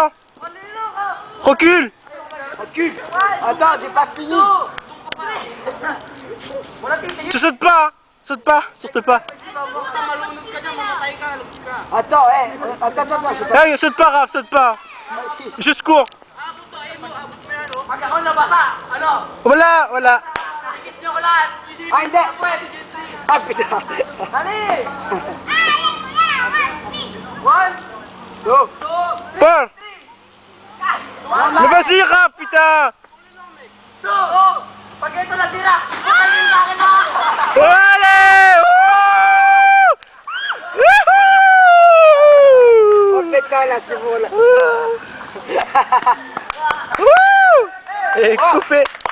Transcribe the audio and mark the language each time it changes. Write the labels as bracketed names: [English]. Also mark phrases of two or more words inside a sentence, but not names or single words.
[French] Recule! Attends, j'ai pas fini. Tu sautes pas! Saute pas! Attends, attends, j'ai pas... Hey, saute pas, Raf, saute pas! Juste cours! [Filipino] Wala! Ah, hindi! [French] Ah, putain! Par! Mais vas-y, Raf, putain! [Filipino] Pag ito nasira, patayin sa akin na! [French] Allez! Oh, putain, là, c'est bon, là. Et coupé!